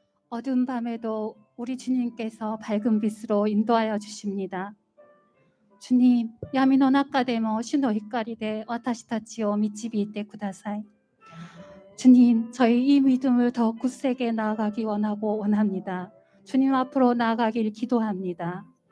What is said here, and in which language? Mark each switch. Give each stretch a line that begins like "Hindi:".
Korean: 어두운 밤에도 우리 주님께서 밝은 빛으로 인도하여 주십니다.
Japanese: 주님, 闇の中でも主の光で私たちを導いてください.
Korean: 주님, 저희 이 믿음을 더 굳세게 나아가기 원합니다. 주님 앞으로 나아가길 기도합니다.